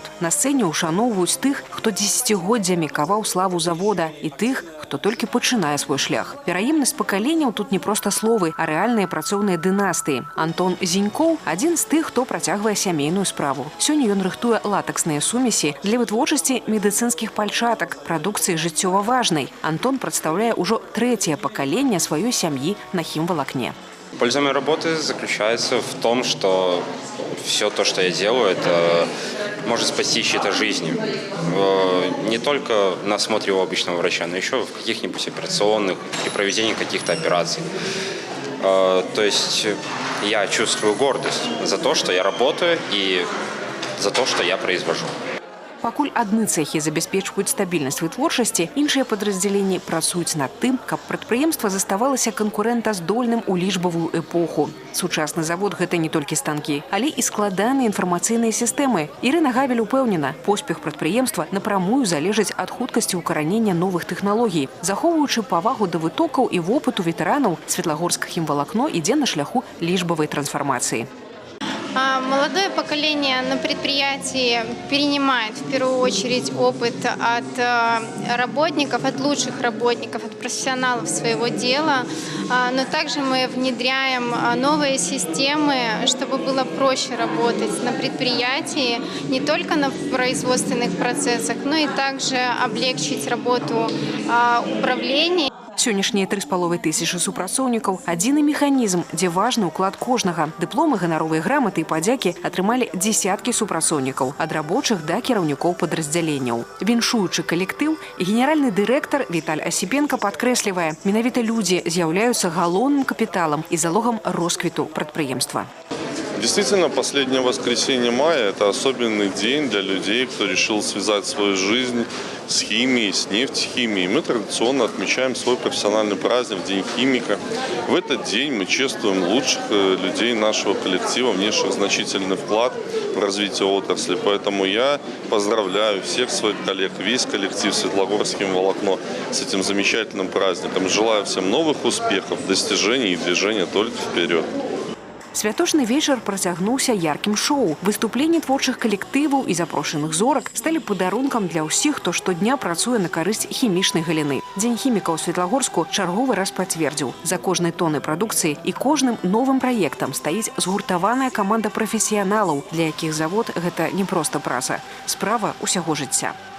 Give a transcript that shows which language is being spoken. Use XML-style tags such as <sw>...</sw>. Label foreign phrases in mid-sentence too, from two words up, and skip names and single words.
<be>На сцэне ушаноўваюць тых, хто дзесяцігоддзямі каваў славу завода, і тых, хто толькі пачынае свой шлях. Пераемнасць пакаленняў тут не проста словы, а рэальныя працоўныя дынастыі. Антон Зінькоў – адзін з тых, хто працягвае сямейную справу. Сёння ён рыхтуе латаксныя сумесі для вытворчасці медыцынскіх пальчатак, прадукцыі жыццёва важнай.</be> <ru>Антон представляет уже третье поколение своей семьи на химволокне. Польза моей работы заключается в том, что все то, что я делаю, это может спасти чьи-то жизни. Не только на осмотре у обычного врача, но еще в каких-нибудь операционных, при проведении каких-то операций. То есть я чувствую гордость за то, что я работаю и за то, что я произвожу.</ru> <be>Пакуль адны цэхі забяспечваюць стабільнасць вытворчасці, іншыя падраздзяленні працуюць над тым, каб прадпрыемства заставалася канкурэнтаздольным у лічбавую эпоху. Сучасны завод – гэта не толькі станкі, але і складаныя інфармацыйныя сістэмы. Ірына Гавель упэўнена, поспех прадпрыемства напрамую залежыць ад хуткасці ўкаранення новых тэхналогій. Захоўваючы павагу да вытокаў і вопыту ветэранаў, Светлагорск хімвалакно ідзе на шляху лічбавай трансфармацыі.</be> <ru>Молодое поколение на предприятии перенимает в первую очередь опыт от работников, от лучших работников, от профессионалов своего дела. Но также мы внедряем новые системы, чтобы было проще работать на предприятии, не только на производственных процессах, но и также облегчить работу управления.</ru> <be>Сённяшнія 3500 супрацоўнікаў – адзіны механізм, дзе важны ўклад кожнага. Дыпломы, ганаровыя граматы і падзякі атрымалі дзесяткі супрацоўнікаў, ад рабочых да кіраўнікоў падраздзяленняў. Віншуючы калектыў, генеральны дырэктар Віталь Асіпенка падкрэслівае, менавіта людзі з'яўляюцца галоўным капіталам і залогам росквіту прадпрыемства.</be> <ru>Действительно, последнее воскресенье мая – это особенный день для людей, кто решил связать свою жизнь с химией, с нефтехимией. Мы традиционно отмечаем свой профессиональный праздник – День химика. В этот день мы чествуем лучших людей нашего коллектива, внесших значительный вклад в развитие отрасли. Поэтому я поздравляю всех своих коллег, весь коллектив Светлагорск химволокно с этим замечательным праздником. Желаю всем новых успехов, достижений и движения только вперед.</ru> <be>Святочны вечар працягнуўся яркім шоу. Выступленні творчых калектываў і запрошаных зорак сталі падарункам для ўсіх, хто штодня працуе на карысць хімічнай галіны. Дзень хіміка ў Светлагорску чарговы раз пацвердзіў. За кожнай тоннай прадукцыі і кожным новым праектам стаіць згуртаваная каманда прафесіяналаў, для якіх завод – гэта не проста праца, справа ўсяго жыцця.</be>